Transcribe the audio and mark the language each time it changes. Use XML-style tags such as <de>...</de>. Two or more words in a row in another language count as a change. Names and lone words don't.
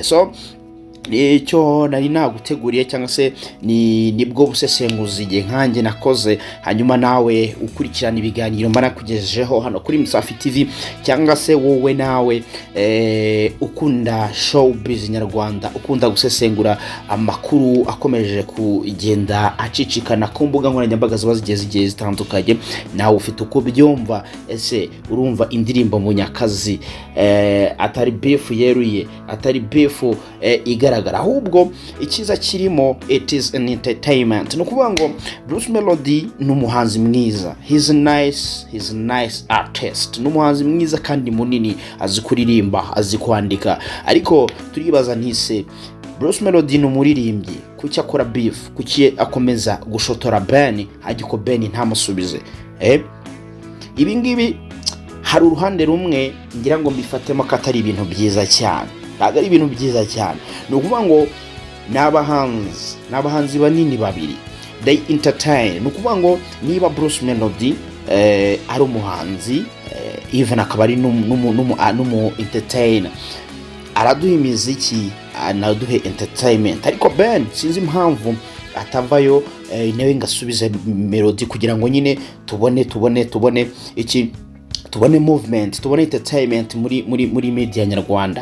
<rw>So icyo nari naguteguriye cyangwa se nibwo busesenguzi igihe nkanjye nakoze, hanyuma nawe ukurikirana ibiganiro mbana kugejejeho hano kuri Musafi TV, cyangwa se wowe nawe ukunda showbiz nyarwanda, ukunda gusesengura amakuru akomeje kugenda acicikana ku mbuga nkoranyambaga zigiye zitandukanye, nawe ufite uko byumva. Ese urumva indirimbo Munyakazi atari beef yeruye, atari beef bigaragara, ahubwo ikiza kirimo</rw> <en>it is an entertainment.</en> <rw>No kuvuga ngo Bruce Melody ni umuhanzi mwiza,</rw> <en>he's a nice artist,</en> <rw>ni umuhanzi mwiza kandi munini, azi kuririmba, azi kwandika, ariko turibaza ntise Bruce Melody ni umuririmbyi, kuki akora beef, kuki akomeza gushotora Ben, hagiko Ben ntamusubize. Ibi ngibi hari uruhande rumwe ngira ngo mbifatemo katari ibintu byiza cyane, ntabwo ari ibintu byiza cyane. Ni ukuvuga ngo n'abahanzi banini babiri,</rw> <en>they entertain.</en> <rw>Ni ukuvuga ngo niba Bruce Melody ari umuhanzi, even akaba ari n'umu entertainer, araduha imiziki, anaduhe entertainment, ariko Ben sinzi impamvu atavayo nawe ngasubiza melody kugira ngo nyine tubone iki, tubone movement, tubone entertainment muri media nyarwanda.</rw>